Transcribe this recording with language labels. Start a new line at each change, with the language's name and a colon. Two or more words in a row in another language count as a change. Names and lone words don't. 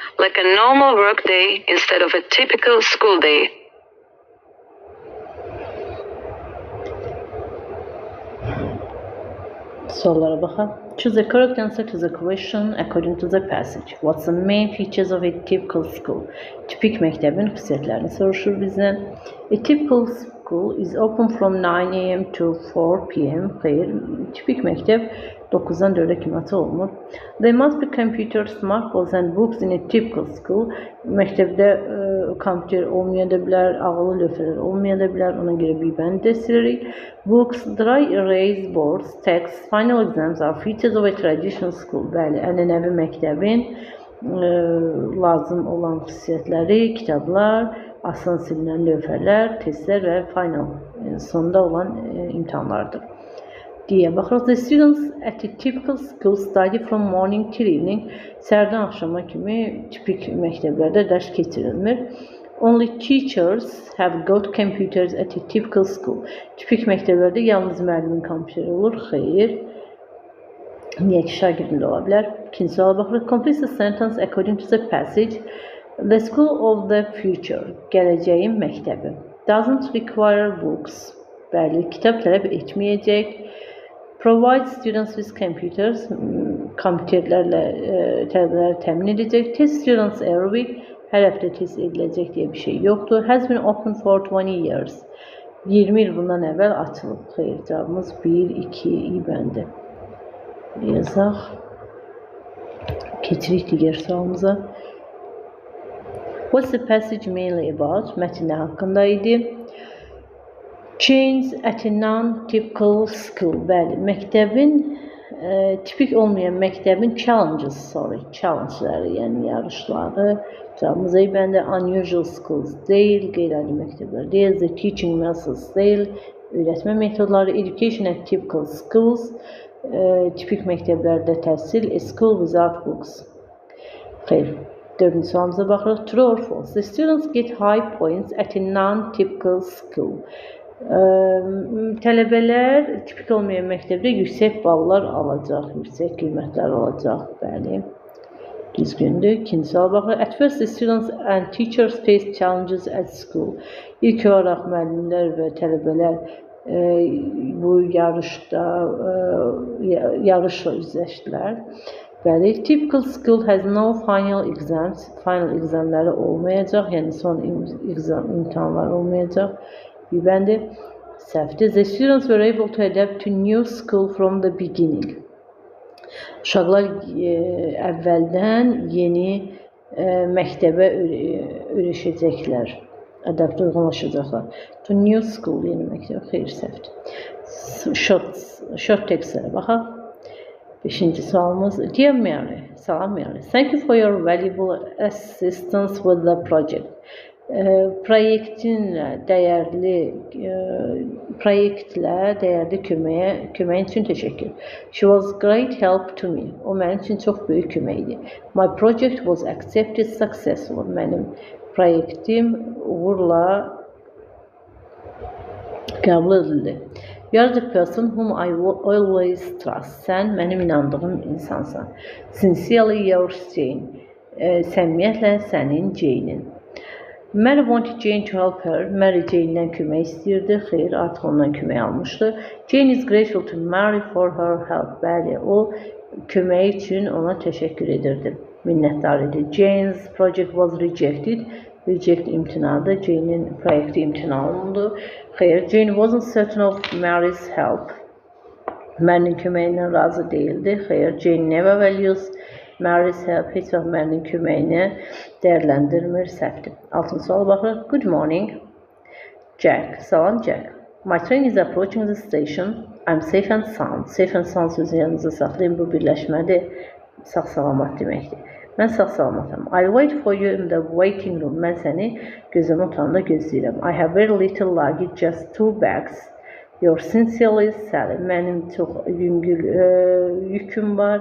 English: like a normal work day instead of a typical school day.
Azerbaijani: Sorulara baxaq.
English: Choose the correct answer to the question according to the passage. What's the main features of a typical school?
Azerbaijani: Tipik məktəbin xüsusiyyətlərini soruşur bizdən.
English: A typical school is open from 9 a.m. to 4 p.m.
Azerbaijani: Xeyr, tipik məktəb 9-dan 4-ə kimi açıq olmur.
English: There must be computer, smartphones and books in a typical school.
Azerbaijani: Məktəbdə kompüter olmaya da bilər, ağıllı lövhələr olmaya da bilər. Ona görə bir bənd dəstləyirik.
English: Books, dry erase boards, texts, final exams are features of a traditional school.
Azerbaijani: Bəli, ənənəvi məktəbin lazım olan xüsusiyyətləri, kitablar, asan silinən lövhələr, testlər və final sonda olan imtahanlardır. Diye baxırıq.
English: The students at a typical school study from morning till evening.
Azerbaijani: Səhərdən axşama kimi tipik məktəblərdə dərs keçirilmir.
English: Only teachers have got computers at a typical school.
Azerbaijani: Tipik məktəblərdə yalnız müəllimin kompüteri olur. Xeyr. Niyə ki, şagirdin də ola bilər. İkinci suala baxırıq.
English: Complete the sentence according to the passage. The school of the future.
Azerbaijani: Gələcəyin məktəbi.
English: Doesn't require books.
Azerbaijani: Bəli, kitab tələb etməyəcək.
English: Provide students with computers,
Azerbaijani: kompüterlərlə tələbələri təmin edəcək.
English: Test students every week,
Azerbaijani: hər həftə test ediləcək deyə bir şey yoxdur.
English: Has been open for 20 years.
Azerbaijani: 20 il bundan əvvəl açılıb. Xeyr, cavabımız 1, 2, i bəndi. Yazaq. Keçirik digər sualımıza.
English: What's the passage mainly about?
Azerbaijani: Mətn nə haqqında idi?
English: Change at a non-typical school.
Azerbaijani: Bəli, məktəbin tipik olmayan məktəbin challenge'ları, yəni yarışları. Cavabımız A bəndə.
English: Unusual schools
Azerbaijani: deyil, qeyri-adi məktəblər deyil.
English: The teaching methods
Azerbaijani: deyil, öyrətmə metodları.
English: Education at typical schools,
Azerbaijani: tipik məktəblərdə təhsil.
English: A school without books.
Azerbaijani: Xeyr. 4-cü sualımıza baxırıq.
English: True or false? The students get high points at a non-typical school.
Azerbaijani: Tələbələr tipik olmayan məktəbdə yüksək ballar alacaq, yüksək qiymətlər alacaq. Bəli, düzgündür. İkinci suala baxırıq.
English: At first, the students and teachers face challenges at school.
Azerbaijani: İlk olaraq müəllimlər və tələbələr bu yarışla üzləşdilər. Bəli,
English: typical school has no final exams.
Azerbaijani: Final examları olmayacaq, yəni son imtahanlar olmayacaq. Bir bəndi səhvdir.
English: The students were able to adapt to new school from the beginning.
Azerbaijani: Uşaqlar əvvəldən yeni məktəbə öyrəşəcəklər. Adapt uyğunlaşacaqlar.
English: To new school,
Azerbaijani: yeni məktəbə. Xeyr, səhvdir.
English: Short textlərə
Azerbaijani: baxaq. 5-ci sualımız.
English: Dear Mary, salam Mary. Thank you for your valuable assistance with the project.
Azerbaijani: Proyektlə dəyərli köməyin üçün təşəkkür.
English: She was great help to me.
Azerbaijani: O mənim üçün çox böyük kömək idi.
English: My project was accepted successful.
Azerbaijani: Mənim proyektim uğurla Qəbul edildi.
English: You are the person whom I will always trust.
Azerbaijani: Sən mənim inandığım insansan.
English: Sincerely yours, Jane.
Azerbaijani: Səmimiyyətlə sənin Jane'in.
English: Mary wanted Jane to help her.
Azerbaijani: Mary Jane'dən kömək istəyirdi. Xeyr, artıq ondan kömək almışdı.
English: Jane is grateful to Mary for her help.
Azerbaijani: Bəli, o kömək üçün ona təşəkkür edirdi. Minnətdar idi.
English: Jane's project was rejected.
Azerbaijani: Reject imtinadır. Jane'in proyekti imtina olundu.
English: Xeyr, Jane wasn't certain of Mary's help.
Azerbaijani: Mary'nin köməyindən razı değildi.
English: Xeyr, Jane never values Mary's help.
Azerbaijani: Heç vaxt Mary'nin köməyini dəyərləndirmir, səhvdir. 6-cı suala baxırıq.
English: Good morning, Jack. Salam, Jack. My train is approaching the station. I'm safe and sound. Safe and sound
Azerbaijani: sözü yanınıza saxlayın. Bu birləşmədir. Sağ-salamat deməkdir. Mən sağ-salamatam.
English: I'll wait for you in the waiting room.
Azerbaijani: Mən səni gözləmə otağında gözləyirəm.
English: I have very little luggage, just 2 bags. Your sincerely, Sally.
Azerbaijani: Mənim çox yüngül yüküm var.